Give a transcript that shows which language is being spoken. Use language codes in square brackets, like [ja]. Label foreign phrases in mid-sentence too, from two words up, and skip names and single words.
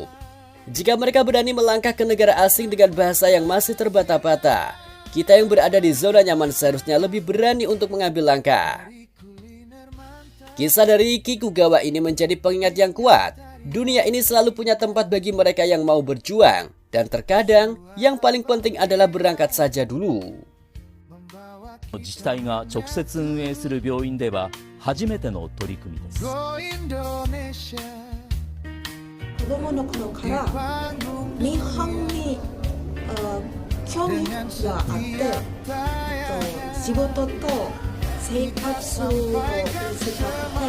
[id] Jika mereka berani melangkah ke negara asing dengan bahasa yang masih terbata-bata, kita yang berada di zona nyaman seharusnya lebih berani untuk mengambil langkah. Kisah dari Kikugawa ini menjadi pengingat yang kuat. Dunia ini selalu punya tempat bagi mereka yang mau berjuang, dan terkadang yang paling penting adalah berangkat saja dulu. [ja] 自治体が直接運営する病院では初めての取り組みです。子供の頃から日本に興味があって仕事と生活を見せたくて